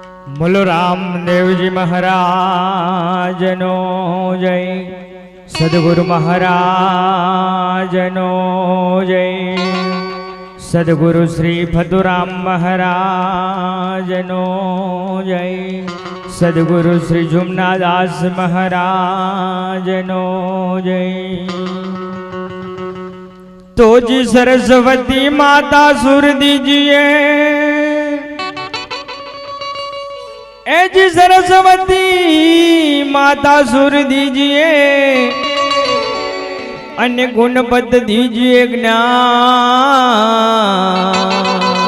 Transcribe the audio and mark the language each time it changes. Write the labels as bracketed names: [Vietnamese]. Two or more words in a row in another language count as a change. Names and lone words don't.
[Gujarati] બોલો રામદેવજી મહારાજનો જય, સદગુરુ મહારાજનો જય, સદગુરુ શ્રી ફતુરામ મહારાજનો જય, સદગુરુ શ્રી જુમનાદાસ મહારાજનો જય। [Hindi] तो जी सरस्वती माता सुर दीजिए, ए जी सरस्वती माता सुर दीजिए, अन्य गुणपद दीजिए ज्ञान।